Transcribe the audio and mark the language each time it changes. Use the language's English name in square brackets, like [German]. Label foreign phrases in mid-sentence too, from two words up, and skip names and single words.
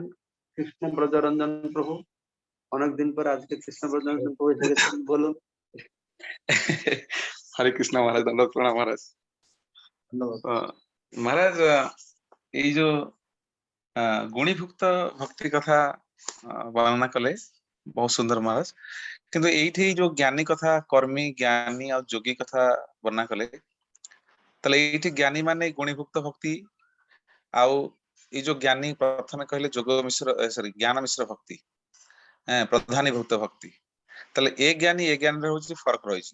[Bangla] কৃষ্ণ ব্রজরঞ্জন প্রভু, অনেকদিন পর আজকে কৃষ্ণ ব্রজরঞ্জন প্রভু এসে গেছেন, বলুন। হরে কৃষ্ণ মহারাজ, দণ্ডবত প্রণাম মহারাজ। ধন্যবাদ। মহারাজ, এই যে গুণীভুক্ত ভক্তি কথা [Odia] ବର୍ଣ୍ଣନା କଲେ ବହୁତ ସୁନ୍ଦର ମହାରାଜ, କିନ୍ତୁ ଏଇଠି ଯୋଉ ଜ୍ଞାନୀ କଥା, କର୍ମୀ ଜ୍ଞାନୀ ଆଉ ଯୋଗୀ କଥା ବର୍ଣ୍ଣନା କଲେ, ତାହେଲେ ଏଇଠି ଜ୍ଞାନୀ ମାନେ ଗୁଣୀଭୁକ୍ତ ଭକ୍ତି, ଆଉ ଏଇ ଯୋଉ ଜ୍ଞାନୀ ପ୍ରଥମେ କହିଲେ ଯୋଗ ମିଶ୍ର ସରି ଜ୍ଞାନ ମିଶ୍ର ଭକ୍ତି, ପ୍ରଧାନୀଭୂତ ଭକ୍ତି, ତାହେଲେ ଏ ଜ୍ଞାନୀରେ ହଉଛି ଫରକ ରହିଛି।